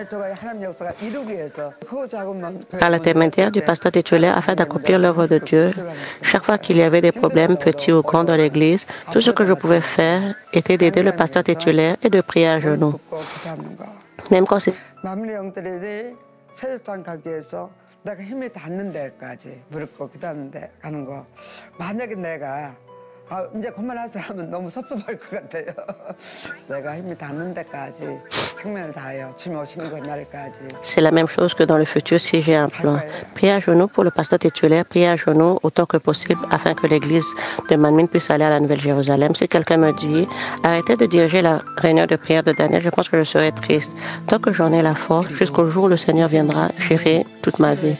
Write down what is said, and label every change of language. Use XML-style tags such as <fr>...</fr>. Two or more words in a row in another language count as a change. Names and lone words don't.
<fr>Par l'intermédiaire du pasteur titulaire, afin d'accomplir l'œuvre de Dieu, chaque fois qu'il y avait des problèmes petits ou grands dans l'Église, tout ce que je pouvais faire était d'aider le pasteur titulaire et de prier à genoux. Même quand</fr> <ko>체육장 가기 위해서 내가 힘이 닿는 데까지 무릎 꿇고 기도하는데 가는 거. 만약에 내가 이제 그만하세요 하면 너무 섭섭할 것 같아요. 내가 힘이 닿는 데까지 생명을 다하여 주님 오시는 그 날까지.</ko> <fr>C'est la même chose que dans le futur si j'ai un plan. Priez à genoux pour le pasteur titulaire, priez à genoux autant que possible afin que l'église de Manmin puisse aller à la Nouvelle-Jérusalem. Si quelqu'un me dit, arrêtez de diriger la réunion de prière de Daniel, je pense que je serai triste. Tant que j'en ai la force, jusqu'au jour où le Seigneur viendra gérer toute ma vie.</fr>